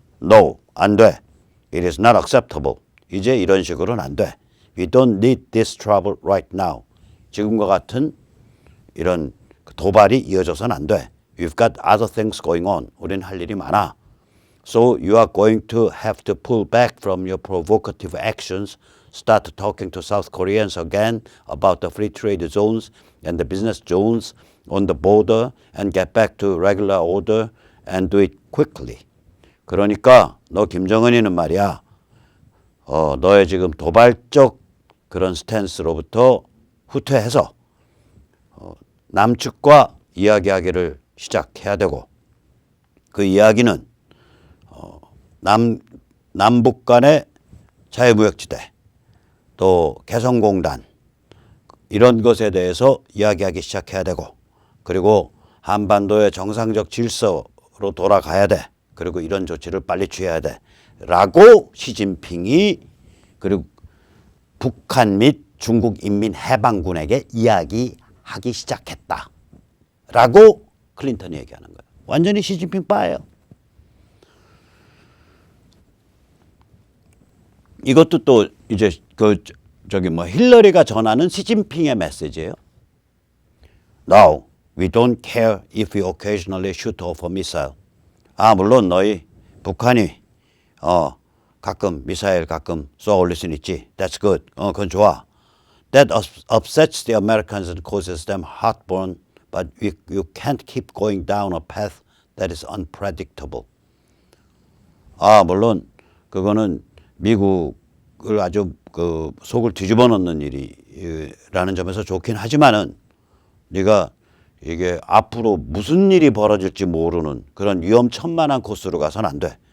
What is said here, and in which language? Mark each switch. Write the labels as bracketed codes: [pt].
[en] No, [ko] 안 돼. [en] It is not acceptable. [ko] 이제 이런 식으로는 안 돼. [en] We don't need this trouble right now. [ko] 지금과 같은 이런 도발이 이어져서는 안 돼. [en] We've got other things going on. [ko] 우린 할 일이 많아. [en] So you are going to have to pull back from your provocative actions, start talking to South Koreans again about the free trade zones and the business zones on the border and get back to regular order and do it quickly. [ko] 그러니까 너 김정은이는 말이야. 너의 지금 도발적 그런 스탠스로부터 후퇴해서 남측과 이야기하기를 시작해야 되고 그 이야기는 남북 간의 자유무역지대 또 개성공단 이런 것에 대해서 이야기하기 시작해야 되고 그리고 한반도의 정상적 질서로 돌아가야 돼. 그리고 이런 조치를 빨리 취해야 돼. 라고 시진핑이 그리고 북한 및 중국 인민해방군에게 이야기하기 시작했다라고 클린턴이 얘기하는 거예요. 완전히 시진핑 빠예요. 이것도 또 이제 힐러리가 전하는 시진핑의 메시지예요. [en] No, we don't care if we occasionally shoot off a missile. [ko] 물론 너희 북한이 가끔 미사일 가끔 쏘아 올릴 수는 있지. [en] That's good. [ko] 그건 좋아. [en] That upsets the Americans and causes them heartburn, but you can't keep going down a path that is unpredictable. [ko] 물론 그거는 미국을 아주 속을 뒤집어 놓는 일이라는 점에서 좋긴 하지만은 네가 이게 앞으로 무슨 일이 벌어질지 모르는 그런 위험천만한 코스로 가서는 안 돼.